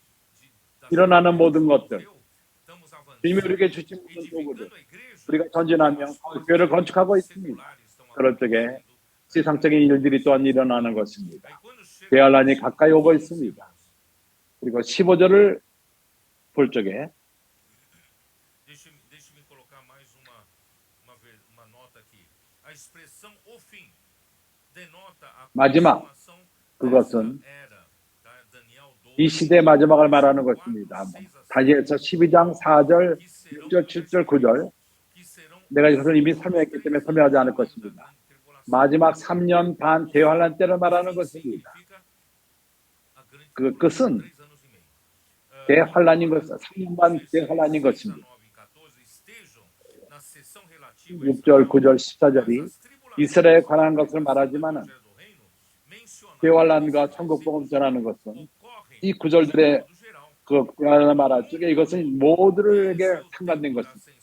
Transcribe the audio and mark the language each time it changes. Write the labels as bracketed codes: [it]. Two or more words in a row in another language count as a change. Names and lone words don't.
[ko] 일어나는 모든 것들, 주님이 우리에게 주신 모든 도구들, 우리가 전진하며 교회를 건축하고 있습니다. 그럴 적에 세상적인 일들이 또한 일어나는 것입니다. 대환란이 가까이 오고 있습니다. 그리고 15절을 볼 적에 [pt] Deixe-me colocar mais uma nota aqui. A expressão o fim denota a [ko] 마지막, [pt] consumação [ko] 그것은 [pt] dessa era. Daniel 12, [ko] 이 시대의 마지막을 말하는 것입니다. 다니엘서 12장 4절, 6절, 7절, 9절 [pt] que serão [ko] 내가 이것을 이미 설명했기 때문에 설명하지 않을 것입니다. 마지막 3년 반 대환란 때를 말하는 것입니다. 그 끝은 대환란인 것, 3년 반 대환란인 것입니다. 6절, 9절, 14절이 이스라엘에 관한 것을 말하지만은 대환란과 천국 복음 전하는 것은 이 구절들의 그 말할 적에 이것은 모두에게 상관된 것입니다.